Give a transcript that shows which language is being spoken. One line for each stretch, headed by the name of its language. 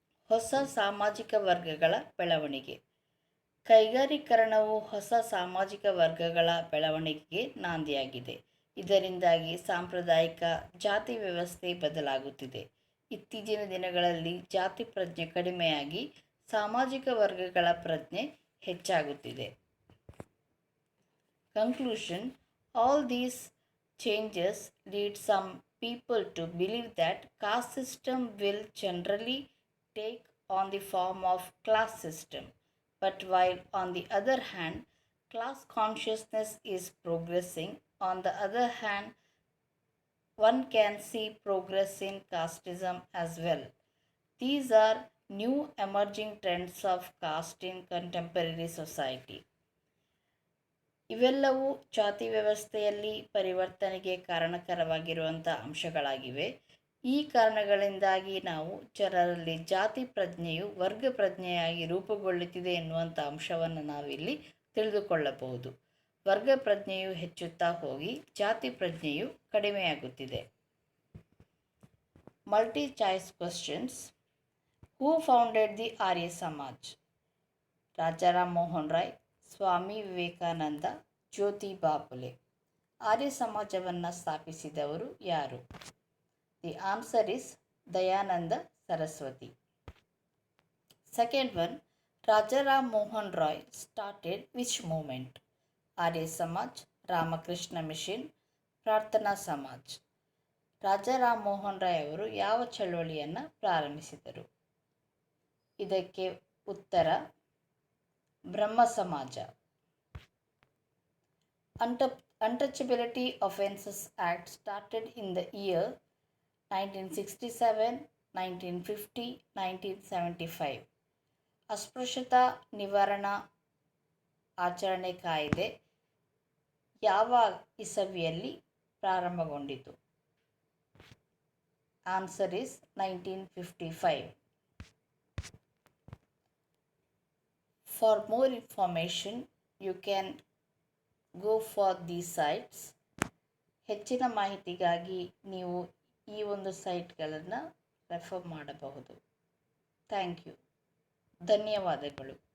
Kannada: ಹೊಸ ಸಾಮಾಜಿಕ ವರ್ಗಗಳ ಬೆಳವಣಿಗೆ. ಕೈಗಾರೀಕರಣವು ಹೊಸ ಸಾಮಾಜಿಕ ವರ್ಗಗಳ ಬೆಳವಣಿಗೆಗೆ ನಾಂದಿಯಾಗಿದೆ. ಇದರಿಂದಾಗಿ ಸಾಂಪ್ರದಾಯಿಕ ಜಾತಿ ವ್ಯವಸ್ಥೆ ಬದಲಾಗುತ್ತಿದೆ. ಇತ್ತೀಚಿನ ದಿನಗಳಲ್ಲಿ ಜಾತಿ ಪ್ರಜ್ಞೆ ಕಡಿಮೆಯಾಗಿ ಸಾಮಾಜಿಕ ವರ್ಗಗಳ ಪ್ರಜ್ಞೆ ಹೆಚ್ಚಾಗುತ್ತಿದೆ.
English: Conclusion: all these changes lead some people to believe that caste system will generally take on the form of class system. But while on the other hand, class consciousness is progressing, on the other hand, one can see progress in casteism as well. These are new emerging trends of caste in contemporary society.
Kannada: ಇವೆಲ್ಲವೂ ಜಾತಿ ವ್ಯವಸ್ಥೆಯಲ್ಲಿ ಪರಿವರ್ತನೆಗೆ ಕಾರಣಕರವಾಗಿರುವಂಥ ಅಂಶಗಳಾಗಿವೆ. ಈ ಕಾರಣಗಳಿಂದಾಗಿ ನಾವು ಜನರಲ್ಲಿ ಜಾತಿ ಪ್ರಜ್ಞೆಯು ವರ್ಗ ಪ್ರಜ್ಞೆಯಾಗಿ ರೂಪುಗೊಳ್ಳುತ್ತಿದೆ ಎನ್ನುವಂಥ ಅಂಶವನ್ನು ನಾವಿಲ್ಲಿ ತಿಳಿದುಕೊಳ್ಳಬಹುದು. ವರ್ಗ ಪ್ರಜ್ಞೆಯು ಹೆಚ್ಚುತ್ತಾ ಹೋಗಿ ಜಾತಿ ಪ್ರಜ್ಞೆಯು ಕಡಿಮೆಯಾಗುತ್ತಿದೆ.
English: Multi choice questions. Who founded the Arya Samaj? Rajaram Mohan Roy, Swami Vivekananda, Jyotiba Phule.
Kannada: ಆರ್ಯ ಸಮಾಜವನ್ನು ಸ್ಥಾಪಿಸಿದವರು ಯಾರು?
English: the answer is
Kannada: Dayananda Saraswati.
English: Second one, Raja Ram Mohan Roy started which movement? Arya Samaj, Ramakrishna Mission, Prarthana Samaj.
Kannada: ರಾಜಾರಾಮ್ ಮೋಹನ್ ರಾಯ್ ಅವರು ಯಾವ ಚಳವಳಿಯನ್ನು ಪ್ರಾರಂಭಿಸಿದರು? ಇದಕ್ಕೆ ಉತ್ತರ ಬ್ರಹ್ಮ ಸಮಾಜ.
English: Untouchability Offences Act started in the year 1967, 1950, 1975.
Kannada: ಅಸ್ಪೃಶ್ಯತಾ ನಿವಾರಣಾ ಆಚರಣೆ ಕಾಯ್ದೆ ಯಾವ ಇಸವಿಯಲ್ಲಿ ಪ್ರಾರಂಭಗೊಂಡಿತು?
English: Answer is 1955. For more information, you can go for these sites.
Kannada: ಹೆಚ್ಚಿನ ಮಾಹಿತಿಗಾಗಿ ನೀವು ಈ ಒಂದು ಸೈಟ್ಗಳನ್ನು ರೆಫರ್ ಮಾಡಬಹುದು.
English: Thank you.
Kannada: ಧನ್ಯವಾದಗಳು.